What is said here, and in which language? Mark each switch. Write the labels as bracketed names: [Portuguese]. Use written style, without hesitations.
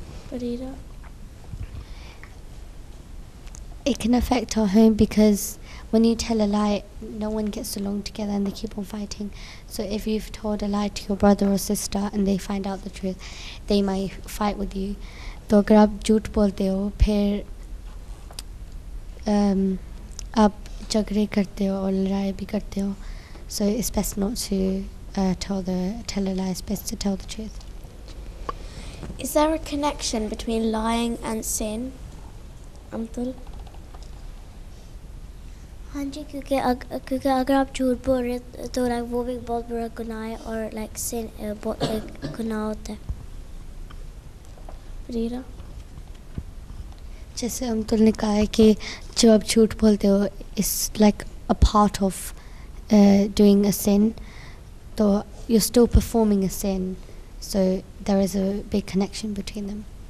[English] Farida? It can affect our home because when you tell a lie, no one gets along together and they keep on fighting. So if you've told a lie to your brother or sister and they find out the truth, they might fight with you. [Hindi] तो अगर आप झूठ बोलते हो फिर आप झगड़े करते हो और लड़ाई भी करते हो. [English] So it's best not to tell a lie. It's best to tell the truth. Is there a connection between lying and sin? Amtul? [Hindi] हाँ जी, क्योंकि अगर आप झूठ बोल रहे तो वो भी बहुत बड़ा गुनाह है और sin बहुत एक गुनाह होता है. [English] Farida? [Hindi] जैसे अमतुल ने कहा है कि जब आप झूठ बोलते हो, [English] it's like a part of doing a sin, so you're still performing a sin, so there is a big connection between them.